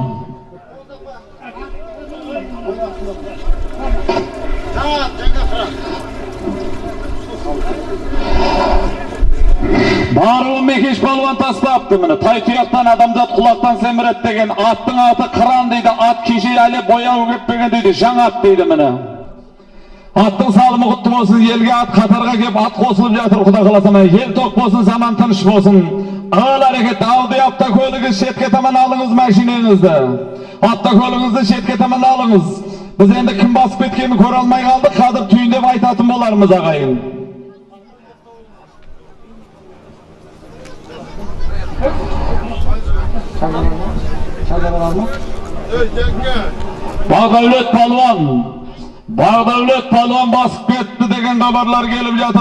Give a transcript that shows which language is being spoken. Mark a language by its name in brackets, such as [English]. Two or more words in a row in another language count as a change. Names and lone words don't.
[Kazakh] Баруын Мекеш палуан тастапты міне. Тай тұяқтан адамзат құлақтан семірет деген аттың аты Қыран дейді. Ат кеше әлі бояу кеппеген дейді. Жаңа ат дейді міне. Аттың салымы құтты болсын, елге ат қатарға кеп ат қосылып жатыр Құда қаласа міне. Ел тоқ болсын, заман тыныш болсын. Ağıl hareket, aldı автокөлігіз шетке таман алыңыз машинеңізді. Автокөлігізді шетке таман алыңыз. Біз енді кім басып кеткенін көре алмай қалдық, қазір түйіндеп айтатын болармыз ағайын. Бағдәулет палуан басып кетті деген хабарлар келіп жатыр.